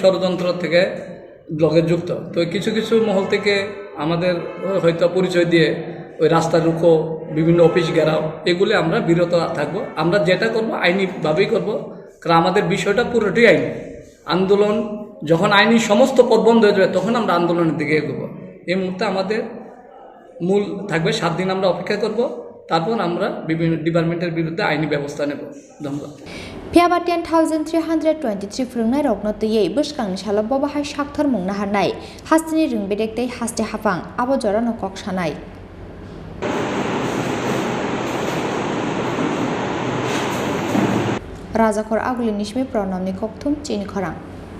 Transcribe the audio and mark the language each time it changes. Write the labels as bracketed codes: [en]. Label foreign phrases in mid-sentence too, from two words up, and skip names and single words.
[bn] ষড়যন্ত্র থেকে ব্লগে যুক্ত তো কিছু কিছু মহল থেকে আমাদের হয়তো পরিচয় দিয়ে ওই রাস্তা রুখো বিভিন্ন অফিস ঘেরাও এগুলি আমরা বিরত থাকবো আমরা যেটা করব আইনিভাবেই করব কারণ আমাদের বিষয়টা পুরোটাই আইনি আন্দোলন যখন আইনি সমস্ত পথ বন্ধ হয়ে যাবে তখন আমরা আন্দোলনের দিকে এগোবো এই মুহূর্তে আমাদের মূল থাকবে 7 দিন আমরা অপেক্ষা করব তারপর আমরা বিভিন্ন ডিপার্টমেন্টের বিরুদ্ধে আইনি ব্যবস্থা নেব ধন্যবাদ [trp] phiaba 10323 phringnai rokno tei bwskangni salo bobahai Saktharmung naharnai hastini rungbedek tei haste hapang abo jorano kok sanai Rajakor aguli nishmi pranamni kokthum Chini Khorang